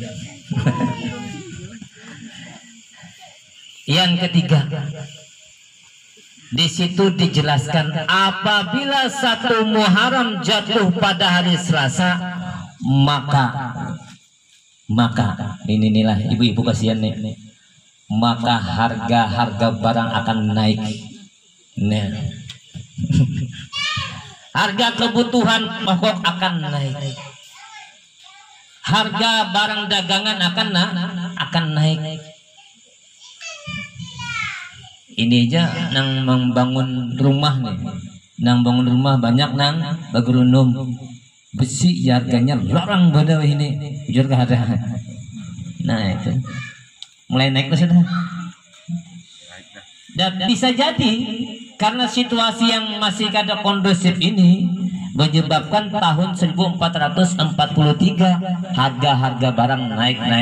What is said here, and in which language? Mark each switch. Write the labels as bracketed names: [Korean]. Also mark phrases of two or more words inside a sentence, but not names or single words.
[Indonesian] Yang ketiga, di situ dijelaskan apabila satu Muharram jatuh pada hari Selasa, maka inilah ibu-ibu kasihan nih, maka harga barang akan naik. Nah, harga kebutuhan pokok akan naik, harga barang dagangan akan naik. [Banjar] Ini aja nang membangun rumah nih, nang bangun rumah banyak nang bagerunum besi harganya larang pada ini jujur ke ada. Nah itu mulai naik sudah. [Indonesian] Dan bisa jadi karena situasi yang masih kada kondusif ini menyebabkan tahun 1443 harga barang naik.